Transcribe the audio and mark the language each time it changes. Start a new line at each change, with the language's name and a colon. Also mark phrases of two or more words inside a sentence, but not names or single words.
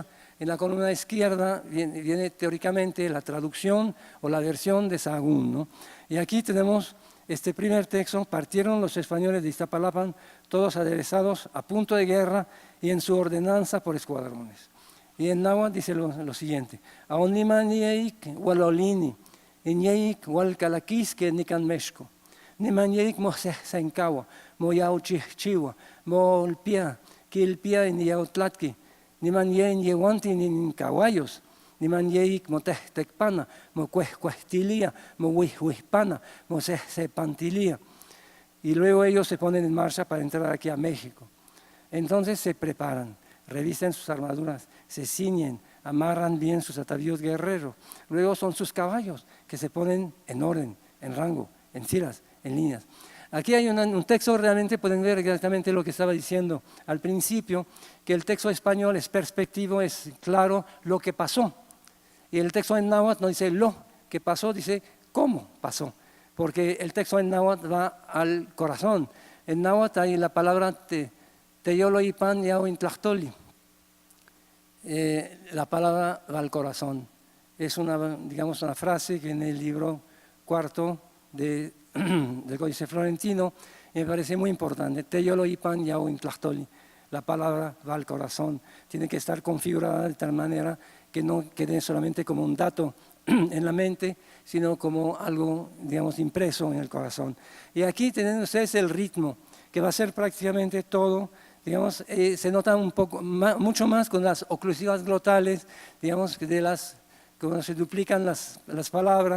Spanish: En la columna izquierda viene teóricamente la traducción o la versión de Sahagún, ¿no? Y aquí tenemos este primer texto: partieron los españoles de Iztapalapa, todos aderezados a punto de guerra y en su ordenanza por escuadrones. Y en náhuatl dice lo siguiente:
Nahuatl languages: Aonima nieik walolini, inieik walcalaquisque nican México. nimanyeik mo senkawa, mo yauchichiwa, mo ulpia, kilpia en yautlatki, nimanyen yewanti nin caballos, nimanyeik mo tehtecpana, mo cuehcuehtilia, mo huihhuihpana, mo sepantilia.
Spanish: Y luego ellos se ponen en marcha para entrar aquí a México. Entonces se preparan, revisten sus armaduras, se ciñen, amarran bien sus atavíos guerreros. Luego son sus caballos que se ponen en orden, en rango, en filas, en líneas. Aquí hay un texto, realmente pueden ver exactamente lo que estaba diciendo al principio, que el texto español es perspectivo, es claro lo que pasó. Y el texto en náhuatl no dice lo que pasó, dice cómo pasó. Porque el texto en náhuatl va al corazón. En náhuatl hay la palabra
Nahuatl languages: teyolo ipan yao intlachtoli.
Spanish: La palabra va al corazón. Es digamos, una frase que en el libro cuarto del Códice Florentino me parece muy importante.
Nahuatl languages: Teyolo ipan yao intlachtoli.
Spanish: La palabra va al corazón. Tiene que estar configurada de tal manera que no quede solamente como un dato en la mente, sino como algo, digamos, impreso en el corazón. Y aquí tienen ustedes el ritmo, que va a ser prácticamente todo, digamos, se nota un poco, mucho más con las oclusivas glotales, digamos, cuando se duplican las palabras.